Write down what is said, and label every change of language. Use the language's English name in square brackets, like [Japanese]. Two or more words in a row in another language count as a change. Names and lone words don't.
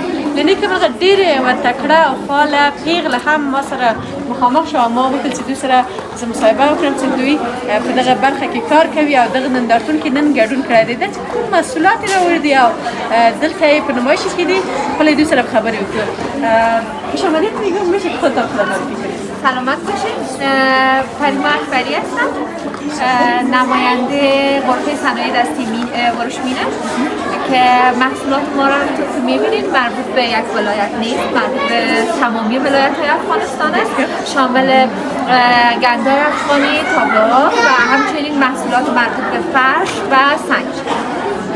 [Pashto] یعنې کوم هغه ډېرې یوه تکړه او فعاله پیغله هم ما سره مخامخ شوه او ما وغوښتل چې دوی سره زه مصاحبه وکړم چې دوی په دغه برخه کې کار کوي او دغه نندارتون کې نن ګډون کړی دی. دا چې کوم محصولات یې راوړي دي او دلته یې په نمایش کې دي، خپله دوی سره خبرې وکړو. [Persian] خوش آمدید میگم، میشه خودتان معرفی کنید؟ سلامت باشید. پریما اکبری هستم، نماینده غرفه صنایع دستی ورشمینه که محصولات ما را که میبینید مربوط به یک ولایت نیست، مربوط به تمامی ولایت های افغانستان است، شامل گندای افغانی، تابلوها و همچنین محصولات مربوط به فرش و سنگ.